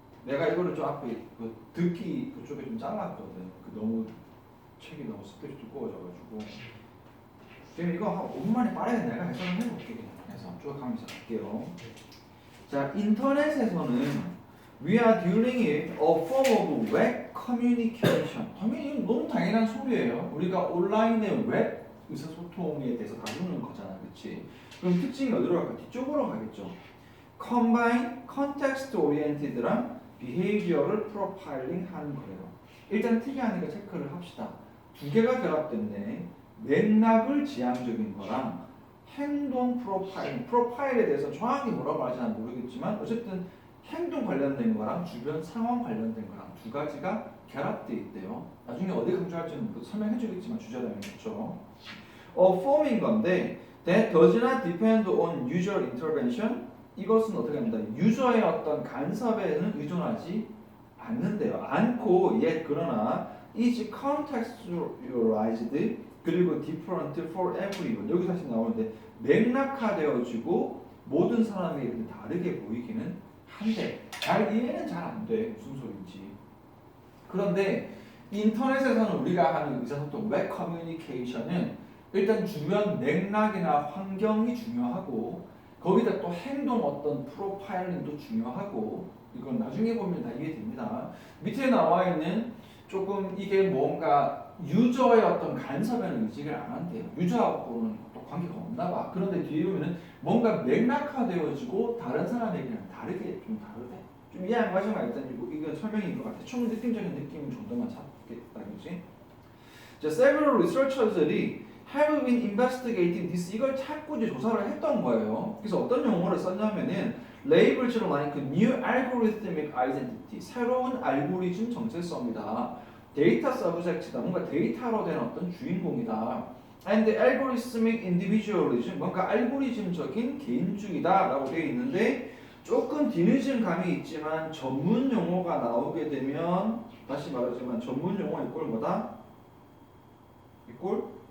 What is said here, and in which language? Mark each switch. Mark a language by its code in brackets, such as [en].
[ko] 내가 이거를 좀 앞에 듣기 그쪽에 좀 잘랐거든. 너무 책이 너무 스펙이 두꺼워져가지고. 그럼 이거 한 5분 만에 빠르게 내가 해석을 해볼게. 그냥 해서 쭉 하면서 갈게요. 자, 인터넷에서는 [en] we are dealing with a form of web communication. [ko] 당연히 너무 당연한 소리예요. 우리가 온라인의 웹 의사소통에 대해서 다루는 거잖아, 그렇지? 그럼 특징이 어디로 갈까? 뒤쪽으로 가겠죠. [en] combine context oriented랑 behavior를 profiling [ko] 하는 거예요. 일단 특이하니까 체크를 합시다. 두 개가 결합됐네. 맥락을 지향적인 거랑 행동 프로파일에 대해서 정확히 뭐라고 하는지 잘 모르겠지만 어쨌든 행동 관련된 거랑 주변 상황 관련된 거랑 두 가지가 결합되어 있대요. 나중에 어디 강조할지는 설명해 주겠지만 주제라면 그렇죠. [en] form [ko] 인 건데 [en] that does not depend on user intervention. [ko] 이것은 어떻게 합니다. 유저의 어떤 간섭에는 의존하지 않는데요. 않고 그러나 [en] is contextualized [ko] 그리고 [en] different for everyone. [ko] 여기 다시 나오는데 맥락화되어지고 모든 사람에게 다르게 보이기는 한데 이해는 잘 안 돼. 무슨 소리인지. 그런데 인터넷에서는 우리가 하는 의사소통 웹 커뮤니케이션은 일단 주변 맥락이나 환경이 중요하고 거기다 또 행동 어떤 프로파일링도 중요하고 이건 나중에 보면 다 이해됩니다. 밑에 나와 있는 조금 이게 뭔가 유저의 어떤 간섭에는 의지를 안 한대요. 유저하고는 또 관계가 없나 봐. 그런데 뒤에 보면은 뭔가 맥락화되어지고 다른 사람에게는 다르게 좀 다르대. 좀 이해 안 가시면 일단 이건 설명인 것 같아. 총 느낌적인 느낌 정도만 잡겠다, 그렇지? [en] 자, several researchers들이 have been investigating this. [ko] 이걸 자꾸 이제 조사를 했던 거예요. 그래서 어떤 용어를 썼냐면은 [en] labels like new algorithmic identity. [ko] 새로운 알고리즘 정체성이다. 데이터 서브젝트다. 뭔가 데이터로 된 어떤 주인공이다. [en] And algorithmic individualism. [ko] 뭔가 알고리즘적인 개인주의다라고 되어 있는데 조금 뒤늦은 감이 있지만 전문 용어가 나오게 되면 다시 말하지만 전문 용어 이꼴 뭐다? 이꼴